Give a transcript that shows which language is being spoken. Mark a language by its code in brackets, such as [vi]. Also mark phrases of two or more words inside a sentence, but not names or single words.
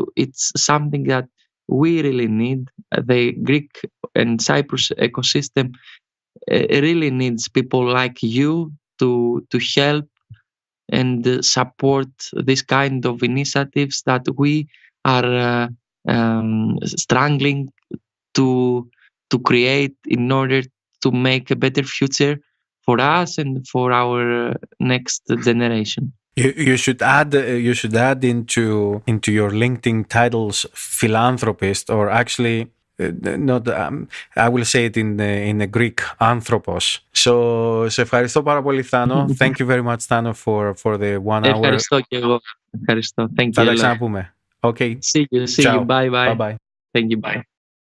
[en] It's something that we really need. The Greek and Cyprus ecosystem really needs people like you to help and support this kind of initiatives that we are struggling to create in order to make a better future for us and for our next generation. You should add into your LinkedIn titles philanthropist, or actually not. I will say it in the Greek, anthropos. So, [el] σε ευχαριστώ πάρα πολύ, Thano. [en] Thank you very much, Thano, for the 1 hour. [el] Ευχαριστώ και εγώ. Ευχαριστώ. [en] Thank you. [el] Θα τα ξαναπούμε. [en] Okay. See you. Bye. Bye. Thank you. Bye.